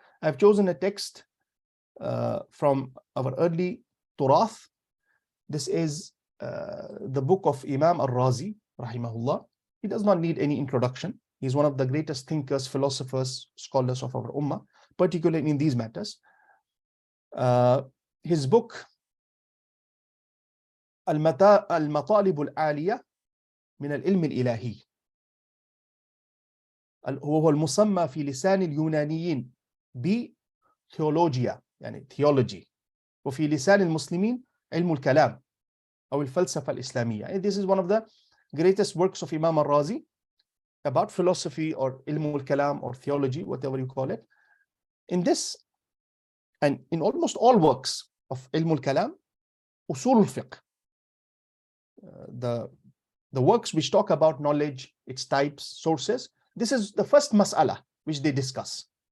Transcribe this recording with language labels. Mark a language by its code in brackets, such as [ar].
[en] I have chosen a text from our early turath. This is the book of Imam al-Razi, rahimahullah. He does not need any introduction. He's one of the greatest thinkers, philosophers, scholars of our ummah, particularly in these matters. His book, [ar] المطالب العالية من العلم الإلهي، وهو المسمى في لسان اليونانيين بثيولوجيا، يعني theology، وفي لسان المسلمين علم الكلام أو الفلسفة الإسلامية. [en] And this is one of the greatest works of Imam al-Razi about philosophy or ilm al-kalam or theology, whatever you call it. In this, and in almost all works of ilm al-kalam, usul al-fiqh, the works which talk about knowledge, its types, sources, this is the first mas'ala which they discuss.